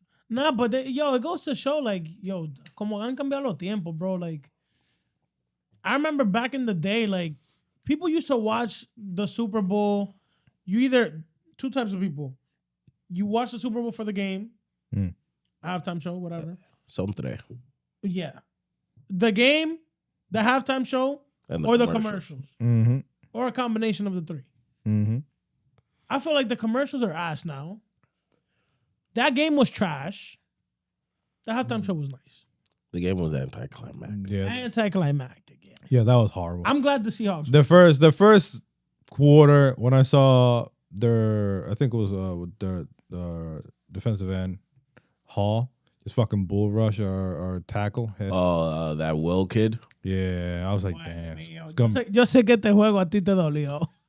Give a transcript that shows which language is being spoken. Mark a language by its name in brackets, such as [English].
[English] Nah, but it goes to show, like, [Spanish] como han cambiado los tiempos, [English] bro. Like, I remember back in the day, like, people used to watch the Super Bowl. Two types of people. You watch the Super Bowl for the game, halftime show, whatever. [Spanish] Son tres. [English] Yeah. The game, the halftime show, And or the commercial. commercials. Mm-hmm. Or a combination of the three. Mm-hmm. I feel like the commercials are ass now. That game was trash. The halftime show was nice. The game was anticlimactic. Yeah, Anticlimactic. Yeah. yeah, that was horrible. I'm glad the Seahawks. The first quarter when I saw their, I think it was their defensive end Hall just fucking bull rush or tackle. Oh, that Will kid. Yeah, I was like, damn. [Spanish] Yo sé que este juego a ti te dolió.